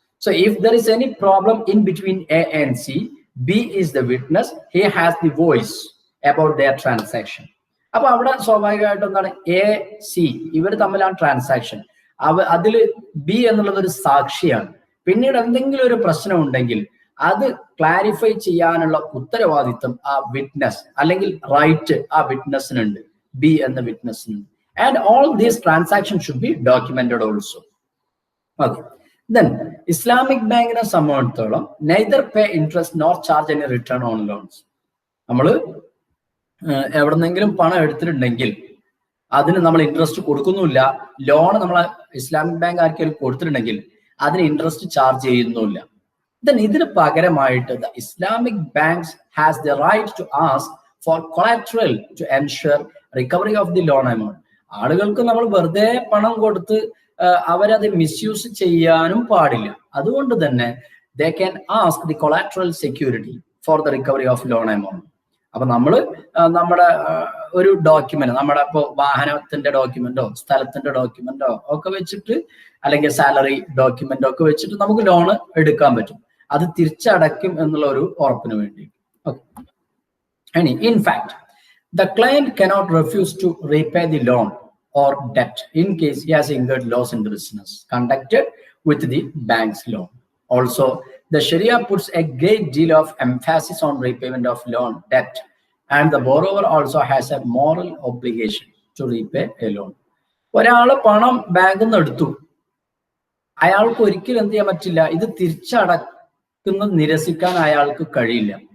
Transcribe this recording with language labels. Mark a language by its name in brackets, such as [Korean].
[English] So if there is any problem in between A and C, B is the witness, he has the voice about their transaction. [Malayalam] അപ്പൊ അവിടെ സ്വാഭാവികമായിട്ടും എന്താണ്, A C ഇവർ തമ്മിലാണ് transaction. അതിൽ B എന്നുള്ളത് ഒരു സാക്ഷിയാണ്. പിന്നീട് എന്തെങ്കിലും ഒരു പ്രശ്നം ഉണ്ടെങ്കിൽ അത് ക്ലാരിഫൈ ചെയ്യാനുള്ള ഉത്തരവാദിത്വം ആ വിറ്റ്നസ് അല്ലെങ്കിൽ റൈറ്റ് ആ വിറ്റ്നസിനുണ്ട്, ബി എന്ന വിറ്റ്നസിനുണ്ട്. [English] And all these transaction should be documented also. Okay. Then [Malayalam] Islamic ബാങ്കിനെ സംബന്ധിച്ചിടത്തോളം [English] neither pay interest nor charge any return on loans. [Malayalam] നമ്മൾ എവിടെന്നെങ്കിലും പണം എടുത്തിട്ടുണ്ടെങ്കിൽ അതിന് നമ്മൾ ഇൻട്രസ്റ്റ് കൊടുക്കുന്നുമില്ല. ലോൺ നമ്മൾ ഇസ്ലാമിക് ബാങ്ക് ആർക്കെങ്കിലും കൊടുത്തിട്ടുണ്ടെങ്കിൽ അതിന് ഇൻട്രസ്റ്റ് ചാർജ് ചെയ്യുന്നുമില്ല. ഇതിന് പകരമായിട്ട് [English] The Islamic banks has the right to ask for collateral to ensure recovery of the loan amount. [Malayalam] ആളുകൾക്ക് നമ്മൾ വെറുതെ പണം കൊടുത്ത് അവരത് മിസ്യൂസ് ചെയ്യാനും പാടില്ല. അതുകൊണ്ട് തന്നെ [English] they can ask the collateral security for the recovery of loan amount. [Malayalam] അപ്പൊ നമ്മുടെ ഒരു ഡോക്യുമെന്റ്, നമ്മുടെ ഇപ്പോൾ വാഹനത്തിന്റെ ഡോക്യുമെന്റോ സ്ഥലത്തിന്റെ ഡോക്യുമെന്റോ ഒക്കെ വെച്ചിട്ട്, അല്ലെങ്കിൽ സാലറി ഡോക്യുമെന്റോ ഒക്കെ വെച്ചിട്ട് നമുക്ക് ലോൺ എടുക്കാൻ പറ്റും. അത് തിരിച്ചടയ്ക്കും എന്നുള്ള ഒരു ഉറപ്പിന് വേണ്ടി. [English] In fact, the client cannot refuse to repay the loan or debt in case he has incurred loss in the business conducted with the bank's loan. Also, the Sharia puts a great deal of emphasis on repayment of loan debt, and the borrower also has a moral obligation to repay a loan. [Malayalam] ഒരാള് പണം ബാങ്കിൽ നിന്ന് എടുത്തു, അയാൾക്ക് ഒരിക്കലും എന്ത് ചെയ്യാൻ പറ്റില്ല, ഇത് തിരിച്ചടക്കുന്നത് നിരസിക്കാൻ അയാൾക്ക് കഴിയില്ല.